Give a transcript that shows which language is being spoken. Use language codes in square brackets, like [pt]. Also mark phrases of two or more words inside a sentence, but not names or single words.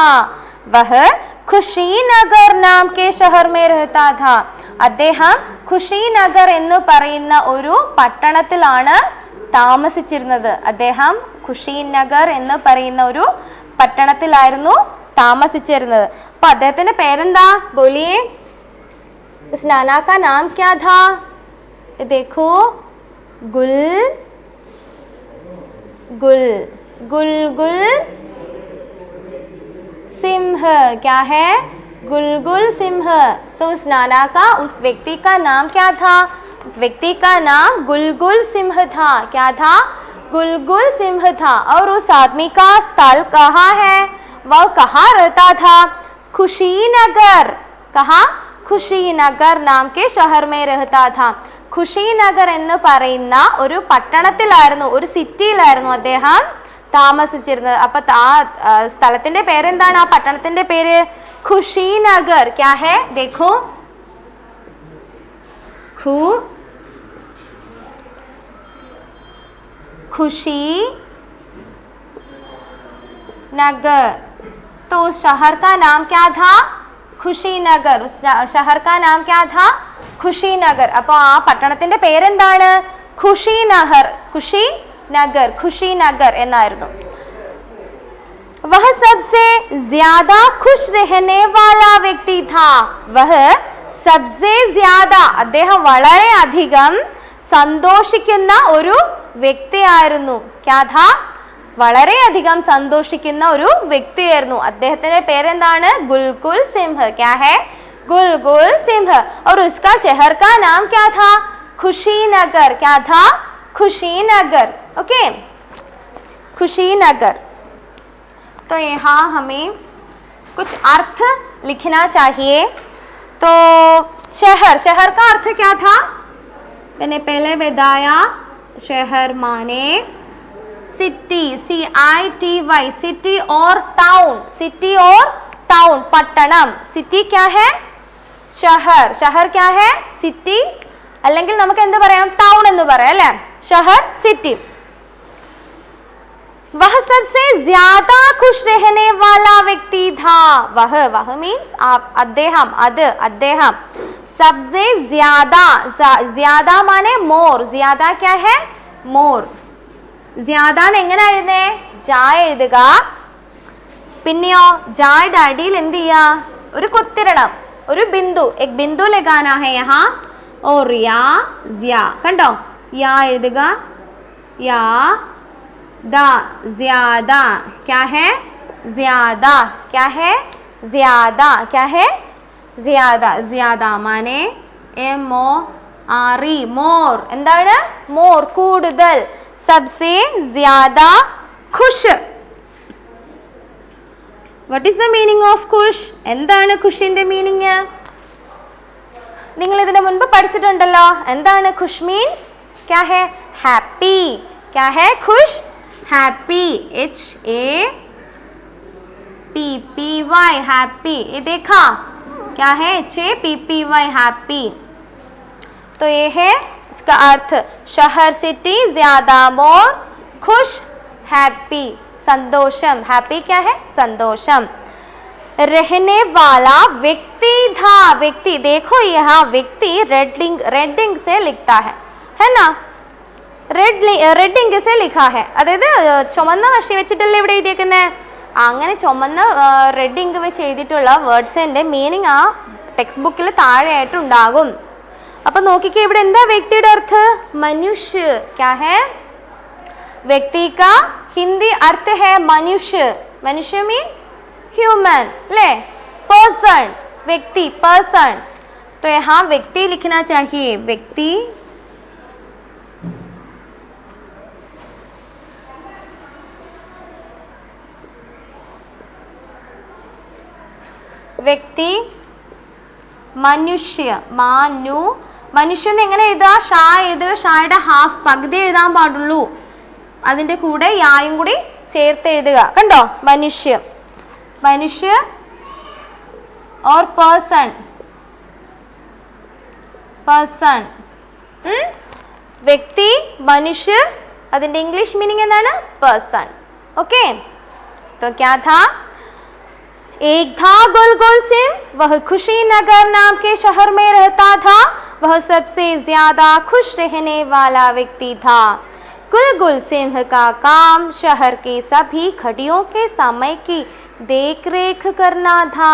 [hi] वह खुशीनगर नाम के शहर में रहता था. [ml] അദ്ദേഹം ഖുശീനഗർ എന്ന് പറയുന്ന ഒരു പട്ടണത്തിലാണ് താമസിച്ചിരുന്നത്. അദ്ദേഹം ഖുശീനഗർ എന്ന് പറയുന്ന ഒരു പട്ടണത്തിലായിരുന്നു താമസിച്ചിരുന്നത്. അപ്പൊ അദ്ദേഹത്തിന്റെ പേരെന്താ? ബോലിയേ. [hi] उस नाना का नाम क्या था? देखो, गुलगुल सिंह। क्या है? गुलगुल सिंह। सो उस नाना का, उस व्यक्ति का नाम क्या था? उस व्यक्ति का नाम गुलगुल सिंह था। क्या था? गुलगुल सिंह था। और उस आदमी का स्थल कहाँ है? वह कहाँ रहता था? खुशीनगर। कहाँ? खुशीनगर नाम के शहर में रहता था। [ml] ഖുഷീനഗർ എന്ന് പറയുന്ന ഒരു പട്ടണത്തിലായിരുന്നു, ഒരു സിറ്റിയിലായിരുന്നു അദ്ദേഹം താമസിച്ചിരുന്നത്. അപ്പൊ ആ സ്ഥലത്തിന്റെ പേരെന്താണ്? ആ പട്ടണത്തിന്റെ പേര് ഖുഷീനഗർ. [hi] क्या है? ദേഖോ, खुशी नगर। तो उस शहर का नाम क्या था? खुशीनगर। उस शहर का नाम क्या था? खुशीनगर. [ml] അപ്പോൾ ആ പട്ടണത്തിന്റെ പേരെന്താണ്? ഖുഷീനഗർ. ഖുഷീനഗർ, ഖുഷീനഗർ എന്നായിരുന്നു. [hi] वह सबसे ज्यादा खुश रहने वाला व्यक्ति था. वह सबसे ज्यादा, [ml] അദ്ദേഹം വളരെ അധികം സന്തോഷിക്കുന്ന ഒരു വ്യക്തിയായിരുന്നു. [hi] क्या था? [ml] വളരെയധികം സന്തോഷിക്കുന്ന ഒരു വ്യക്തിയായിരുന്നു. അദ്ദേഹത്തിന്റെ പേരെന്താണ്? ഗുൽഗുൽ സിംഹ്. [hi] क्या है? गुलगुल सिंह. और उसका शहर का नाम क्या था? खुशीनगर. क्या था? खुशीनगर. ओके, खुशीनगर. तो यहाँ हमें कुछ अर्थ लिखना चाहिए. तो शहर, शहर का अर्थ क्या था? मैंने पहले बताया. शहर माने सिटी, CITY, सिटी और टाउन. सिटी और टाउन, पट्टणम. सिटी क्या है? शहर. शहर क्या है? सिटी. [ml] അല്ലെങ്കിൽ നമുക്ക് എന്ത് പറയാം? ടൗൺ എന്ന് പറയാം അല്ലേ? [hi] शहर, सिटी. वह सबसे ज्यादा खुश रहने वाला व्यक्ति था. वह मीन्स आप, [ml] അദ്ദേഹം, അത്, അദ്ദേഹം. [hi] सबसे ज्यादा, ज्यादा माने मोर. ज्यादा क्या है? मोर. ज्यादा [ml] എങ്ങനെ എഴുതേ? ജാ എഴുതുക. പിന്നെയോ ജായുടെ അടിയിൽ എന്ത് ചെയ്യാ? ഒരു കുത്തിരണം, ഒരു ബിന്ദു. [hi] एक बिंदु लगाना है यहाँ. और या ज़्या, കണ്ടോ? या എഴുതുക. या दा, ज्यादा. क्या है? ज्यादा. क्या है? ज्यादा. क्या है? ज्यादा. ज्यादा माने MORE, മോർ. [ml] എന്താണ്? മോർ, കൂടുതൽ. [hi] सबसे ज्यादा खुश. [en] What is the meaning of खुश? [ml] എന്താണ് ഖുഷിന്റെ മീനിങ്? നിങ്ങൾ ഇതിനു മുൻപ് പഠിച്ചിട്ടുണ്ടല്ലോ. എന്താണ് ഖുഷ് മീൻസ്? [hi] क्या है? हैप्पी. क्या है खुश? हैप्पी. HAPPY, हैप्पी. ये देखा? क्या है? HAPPY, हैप्पी. तो ये है इसका अर्थ. शहर, सिटी, ज्यादा, मोर, खुश, हैप्पी, संतोषम. हैप्पी क्या है? संतोषम. रहने वाला व्यक्ति था. व्यक्ति, देखो यहाँ व्यक्ति [en] red ink [hi] से लिखता है ना? [en] red ink [hi] से लिखा है. [ml] അതായത് ചുമന്ന മഷി വെച്ചിട്ടല്ലേ ഇവിടെ എഴുതിയേക്കുന്നത്. അങ്ങനെ ചുമന്ന [en] red ink [ml] വെച്ച് എഴുതിയിട്ടുള്ള വേർഡ്സിന്റെ മീനിങ് ആ ടെക്സ്റ്റ് ബുക്കിൽ താഴെയായിട്ട് ഉണ്ടാകും. അപ്പൊ നോക്കിക്കേ, ഇവിടെ എന്താ വ്യക്തിയുടെ അർത്ഥം? മനുഷ്യ. [hi] क्या है? व्यक्ति का हिंदी अर्थ है मनुष्य. [en] मनुष्य mean human, lay, person. [hi] व्यक्ति, पर्सन. तो यहाँ व्यक्ति लिखना चाहिए. व्यक्ति. [ml] വ്യക്തി, മനുഷ്യ. മനുഷ്യൻ എങ്ങനെ എഴുതുക? ഷാ എഴുതുക. ഷായുടെ ഹാഫ്, പകുതി എഴുതാൻ പാടുള്ളൂ. അതിന്റെ കൂടെ യായും കൂടി ചേർത്ത് എഴുതുക. കണ്ടോ? മനുഷ്യ. [hi] മനുഷ്യ और पर्सन. पर्सन, [ml] വ്യക്തി, മനുഷ്യ. അതിന്റെ ഇംഗ്ലീഷ് മീനിങ് എന്താണ്? [hi] पर्सन. ओके, तो क्या था? एक था गुलगुल सिंह. वह खुशीनगर नाम के शहर में रहता था. वह सबसे ज्यादा खुश रहने वाला व्यक्ति था. गुलगुल सिंह का काम शहर के सभी घड़ियों के समय की देख रेख करना था.